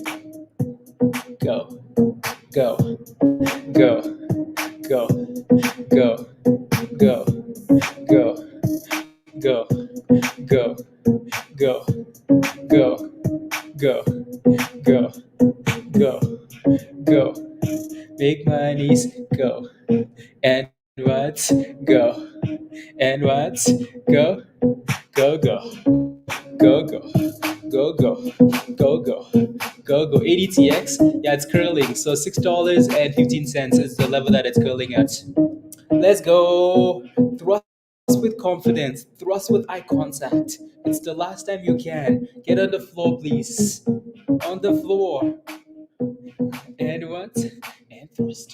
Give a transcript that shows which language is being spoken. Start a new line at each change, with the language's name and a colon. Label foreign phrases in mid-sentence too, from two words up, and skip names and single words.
English: Go, go, go, go, go, go, go, go, go, go, go, go, go, go, go. Make my knees go. And what? Go. And what? Go. Go, go. Go, go. Go, go. Go, go. Go, go. ADTX, yeah, it's curling. So $6.15 is the level that it's curling at. Let's go. Thrust with confidence. Thrust with eye contact. It's the last time you can. Get on the floor, please. On the floor. And what? And thrust.